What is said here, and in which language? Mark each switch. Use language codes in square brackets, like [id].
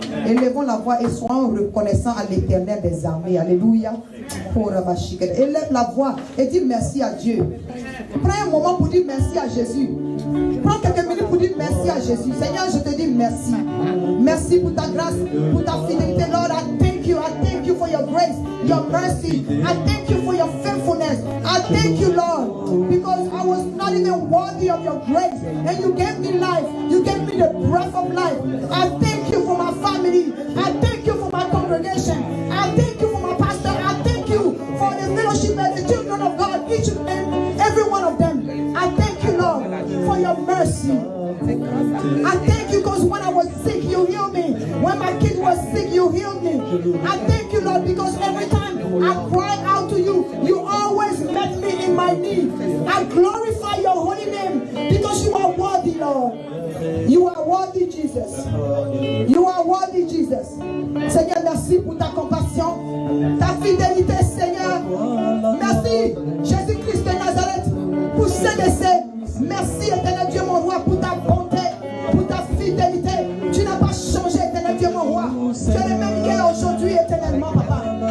[fr] Élevons la voix et soyons reconnaissants à l'Éternel des armées. Alléluia. Élève la voix et dis merci à Dieu. Prends un moment pour dire merci à Jésus. Prends quelques minutes pour dire merci à Jésus. Seigneur, je te dis merci. Merci pour ta grâce, pour ta fidélité. [en] Lord, I thank you. I thank you for your grace, your mercy. I thank you for your faithfulness. I thank you, Lord, because I was not even worthy of your grace. And you gave me life. You gave me the breath of life. I thank you for my family. I thank you for my congregation. I thank you for my pastor. I thank you for the fellowship and the children of God, each and every one of them. I thank you, Lord, for your mercy. I thank you because when I was sick, you healed me. When my kid was sick, you healed me. I thank you, Lord, because every time I cry out to you, you always met me in my need. I glorify your holy name because you are worthy, Lord. You are worthy, Jesus. You are worthy, Jesus. [fr] Seigneur, merci pour ta compassion, ta fidélité, Seigneur. Merci, Jésus-Christ de Nazareth, pour ce décès. Merci, éternel Dieu, mon roi, pour ta bonté, pour ta fidélité. Tu n'as pas changé, éternel Dieu, mon roi. Tu es le même hier, aujourd'hui, éternellement, papa.